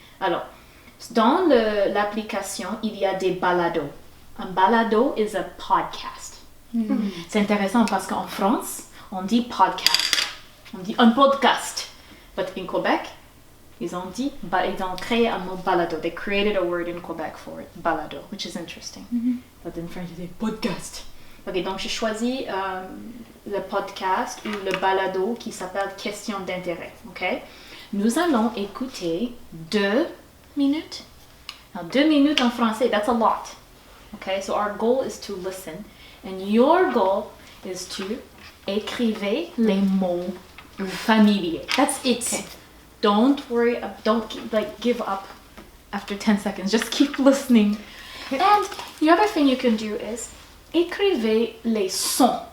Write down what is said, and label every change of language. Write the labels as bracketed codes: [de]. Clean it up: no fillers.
[fr] Alors, dans l'application, il y a des balados. Un balado [en] is a podcast. [fr] C'est intéressant parce qu'en France, on dit podcast. On dit un podcast. [en] But in Quebec, [fr] ils ont créé un mot balado. [en] They created a word in Quebec for it, balado, which is interesting. But in French, they say podcast. [fr] Ok, donc j'ai choisi le podcast ou le balado qui s'appelle Question d'intérêt. Ok, nous allons écouter 2 minutes. [en] Now, 2 minutes [fr] en français, [en] that's a lot. Okay, so our goal is to listen, and your goal is to [fr] écrire les mots familiers. [en] That's it. Okay. Don't worry, don't give up after 10 seconds. Just keep listening. And the other thing you can do is [fr] écrivez les sons.